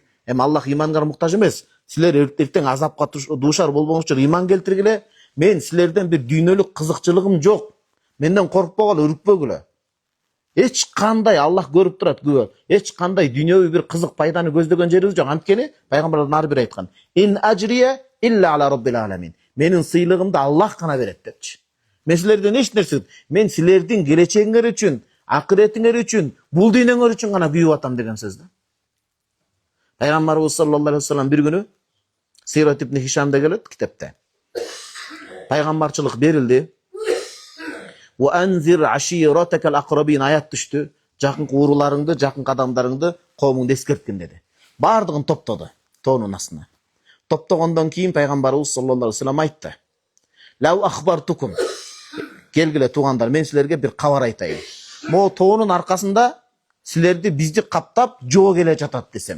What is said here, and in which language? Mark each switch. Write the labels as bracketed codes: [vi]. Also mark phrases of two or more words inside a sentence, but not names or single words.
[ky] Эми Аллах ыйманга муктаж эмес. Силер эртең азапка дуушар болбоңуз үчүн ыйман келтиргиле. Мен силерден бир дүйнөлүк кызыкчылыгым жок. Менден коркпогула, үркпөгүлө. Эч кандай Аллах көрүп турат күбө. Эч кандай дүйнөвү бир кызык пайданы көздөгөн жерибиз жок. Анткени пайгамбарлардын ар бири айткан: [ar] "إن أجري إلا على رب العالمين." [ky] Менин сыйлыгымды Аллах гана берет депчи. Мен силерден эч нерсе, мен силердин келечегиңер үчүн, акыретиңер үчүн, бул дүйнөңөр үчүн гана күйүп атам деген сөз да. Пайгамбарыбыз [ar] صلى الله عليه وسلم [ky] бир күнү Сират ибн Хишамда келет китепте. Пайгамбарчылык берилди. [ar] وأنذر عشيرتك الأقربين [ky] аят түштү. Жакын ууруларыңды, жакын адамдарыңды коомуңду эскерткин деди. Бардыгын топтоду тоонун астына. Топтогондон кийин пайгамбарыбыз [ar] صلى الله عليه وسلم [ky] айтты: [ar] "لو أخبرتكم." [ky] Келгиле туугандар, мен силерге бир кабар айтайын. Могу тоонун аркасында силерди бизди каптап жоо келе жатат десем.